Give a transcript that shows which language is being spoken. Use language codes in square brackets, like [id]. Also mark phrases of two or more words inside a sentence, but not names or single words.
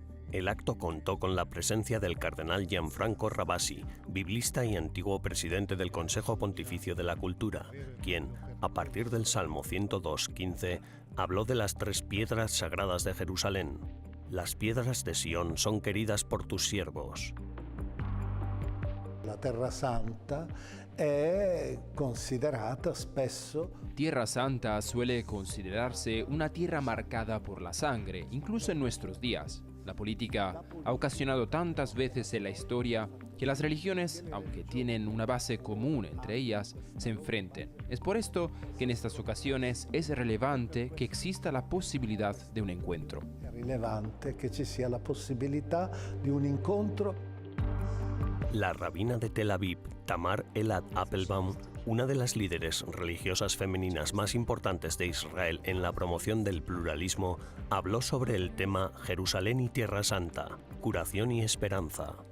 [es] El acto contó con la presencia del cardenal Gianfranco Ravasi, biblista y antiguo presidente del Consejo Pontificio de la Cultura, quien, a partir del Salmo 102:15, habló de las tres piedras sagradas de Jerusalén. Las piedras de Sion son queridas por tus siervos. [it] La Terra Santa è considerata spesso. [es] Tierra Santa suele considerarse una tierra marcada por la sangre, incluso en nuestros días. La política ha ocasionado tantas veces en la historia que las religiones, aunque tienen una base común entre ellas, se enfrenten. Es por esto que en estas ocasiones es relevante que exista la posibilidad de un encuentro. [it] È rilevante che ci sia la possibilità di un incontro. [es] La rabina de Tel Aviv, Tamar Elad Appelbaum, una de las líderes religiosas femeninas más importantes de Israel en la promoción del pluralismo, habló sobre el tema Jerusalén y Tierra Santa, curación y esperanza.